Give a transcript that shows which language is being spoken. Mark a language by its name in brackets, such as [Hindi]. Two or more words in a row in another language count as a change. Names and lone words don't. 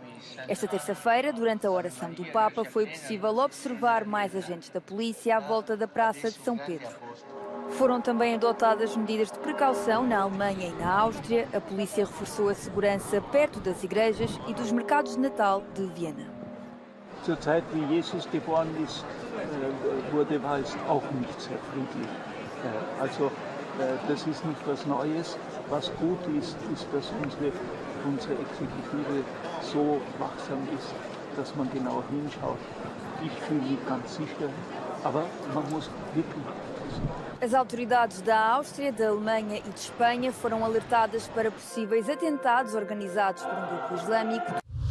[Portuguese] Esta terça-feira, durante a oração do Papa, foi possível observar mais agentes da polícia à volta da Praça de São Pedro. Foram também adotadas medidas de precaução na Alemanha e na Áustria. A polícia reforçou a segurança perto das igrejas e dos mercados de Natal de Viena. [German] Zur Zeit, wie Jesus geboren ist, wurde es auch nicht sehr friedlich. Also das ist nicht was Neues. Was gut ist, ist, dass unsere Exekutive so wachsam ist, dass man genau hinschaut. Ich fühle mich ganz sicher, aber man muss wirklich. [Portuguese] As autoridades da Áustria, da Alemanha e de Espanha foram alertadas para possíveis atentados organizados por um grupo islâmico.